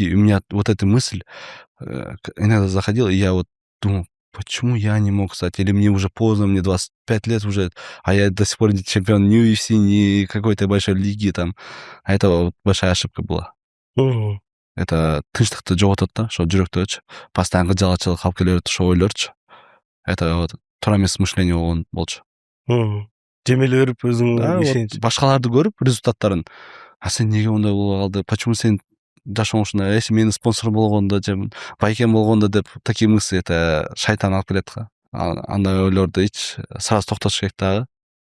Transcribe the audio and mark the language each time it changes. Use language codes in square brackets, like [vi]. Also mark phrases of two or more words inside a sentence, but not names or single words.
[ru] И у меня вот эта мысль иногда заходила, и я вот думал, почему я не мог стать? Или мне уже поздно, мне 25 лет уже, а я до сих пор не чемпион ни UFC, ни какой-то большой лиги там. А это вот большая ошибка была. Мгм. [ky] Это тынчтыкты жоготот да, ошо жүрөктөгүчү постоянно жалачылык алып келе берет ошо ойлорчу. [ru] Это вот [ky] туура эмес мышление болгон болчу. Мгм. Жемеле берип өзүңө [ru] Да, вот [ky] ишенич. башкаларды көрүп результаттарын, а сен неге мындай боло калды, почему сен жашооң ушундай, если менин спонсорум болгондо же байкем болгондо деп [ru] такие мысли, это [ky] шайтан алып келет го. Андай ойлорду эч сразу токтотуш керек дагы.